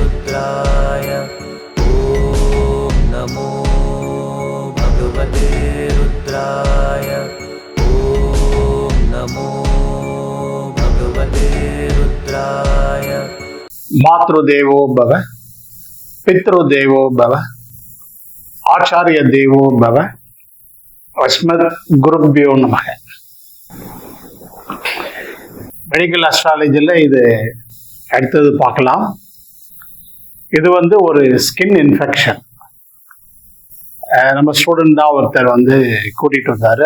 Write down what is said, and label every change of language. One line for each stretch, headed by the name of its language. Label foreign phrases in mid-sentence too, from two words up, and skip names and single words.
Sanskrit: रुद्राय ॐ नमो भगवते रुद्राय ॐ नमो भगवते रुद्राय। मातृदेवो भव, पितृदेवो भव, आचार्य देवो भव, अस्मत् குருभ्यो நமக.
Tamil: மெடிக்கல் அஸ்ட்ராலஜியில் இது அடுத்தது பார்க்கலாம். இது ஒரு ஸ்கின் இன்ஃபெக்ஷன். நம்ம ஸ்டூடெண்ட் தான் ஒருத்தர் கூட்டிகிட்டு வந்தார்.